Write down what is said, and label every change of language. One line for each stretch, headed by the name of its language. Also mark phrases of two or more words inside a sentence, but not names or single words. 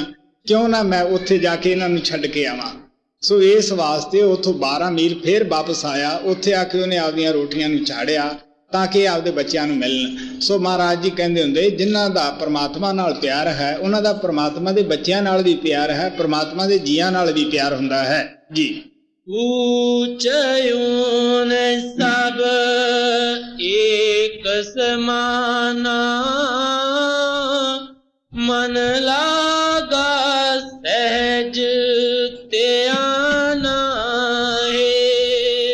Punjabi: ਕਿਉਂ ਨਾ ਮੈਂ ਉੱਥੇ ਜਾ ਕੇ ਇਹਨਾਂ ਨੂੰ ਛੱਡ ਕੇ ਆਵਾਂ। ਸੋ ਇਸ ਵਾਸਤੇ ਉੱਥੋਂ 12 ਮੀਲ ਫਿਰ ਵਾਪਸ ਆਇਆ। ਉੱਥੇ ਆ ਕੇ ਉਹਨੇ ਆਪਦੀਆਂ ਰੋਟੀਆਂ ਨੂੰ ਝਾੜਿਆ ਤਾਂ ਕਿ ਆਪਦੇ ਬੱਚਿਆਂ ਨੂੰ ਮਿਲਣ। ਸੋ ਮਹਾਰਾਜ ਜੀ ਕਹਿੰਦੇ ਹੁੰਦੇ, ਜਿਨ੍ਹਾਂ ਦਾ ਪਰਮਾਤਮਾ ਨਾਲ ਪਿਆਰ ਹੈ, ਉਹਨਾਂ ਦਾ ਪਰਮਾਤਮਾ ਦੇ ਬੱਚਿਆਂ ਨਾਲ ਵੀ ਪਿਆਰ ਹੈ, ਪਰਮਾਤਮਾ ਦੇ ਜੀਆਂ ਨਾਲ ਵੀ ਪਿਆਰ ਹੁੰਦਾ ਹੈ ਜੀ। ਊਂਚਯੂੰ ਸਬ ਏਕ ਸਮਾਨਾ, ਮਨ ਲਾਗਾ ਸਹਜ ਤ੍ਯਾਨਾ ਹੈ।